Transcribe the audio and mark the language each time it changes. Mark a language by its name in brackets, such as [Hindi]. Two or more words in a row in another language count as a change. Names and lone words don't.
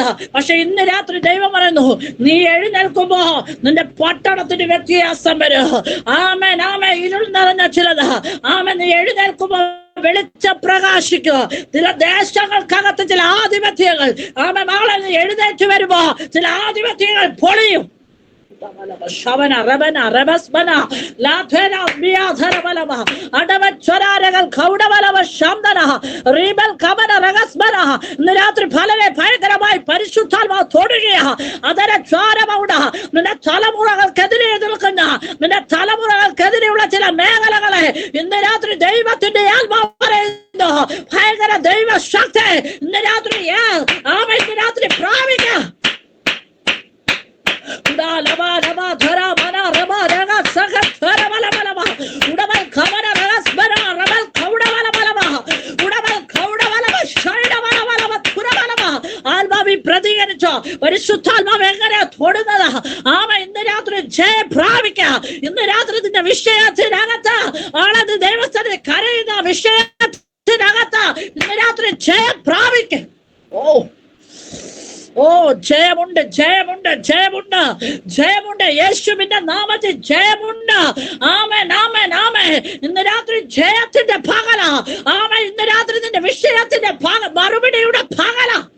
[Malayalam] പക്ഷെ ഇന്ന് രാത്രി ദൈവം പറയുന്നു നീ എഴുന്നേൽക്കുമ്പോ നിന്റെ പട്ടണത്തിന് വ്യത്യാസം വരും. ആമേൻ ആമേ ഇരുൾ നിറഞ്ഞ ചിലത് ആമ നീ എഴുന്നേൽക്കുമ്പോ വെളിച്ചം പ്രകാശിക്കുക. ചില ദേശങ്ങൾക്കകത്ത് ചില ആധിപത്യങ്ങൾ ആമ നാളെ നീ എഴുന്നേറ്റ് വരുമ്പോ ചില ആധിപത്യങ്ങൾ പൊളിയും. Shavana Rabana Rabasbana Lathena Biatharabala Adavacharagal Kaudavala Shamdana Rebel Kamana Ragasbana Niratri Palane Payakarabai Parishutama Thodigia Adara Charamauda Natalamura Kadiri Dulkana Natalamura Kadiri Latila Megalagale in the Ratri Deva to the Alba Payagara Deva Shakti in the Ratri Yel Amen Ratri Pravika Lava Lava Thara Mana Rama Raga Saka Thara Bala Bala Udabal Kamana Ragasbara Rabal Kauda Bala Bala Udabal Kauda Bala Shaida Bala Bala Thura Bala Alba Vi Pradiganacha Parishuddhalma Vengara Thodana Ama in the Ratri Jay Pravika in the Ratri the Vishayathinagata Ala the Devasana Karina Vishayathinagata in the Ratri Jay Pravika. ജയമുണ്ട് ജയമുണ്ട് ജയമുണ്ട് ജയമുണ്ട് യേശുവിന്റെ നാമത്തിൽ ജയമുണ്ട്. ആമേൻ ആമേൻ ആമേൻ. ഇന്ന് രാത്രി ജയത്തിന്റെ പകല. ആമേൻ ഇന്ന് രാത്രി നിന്റെ വിഷയത്തിന്റെ മറുപടിയുടെ പകല.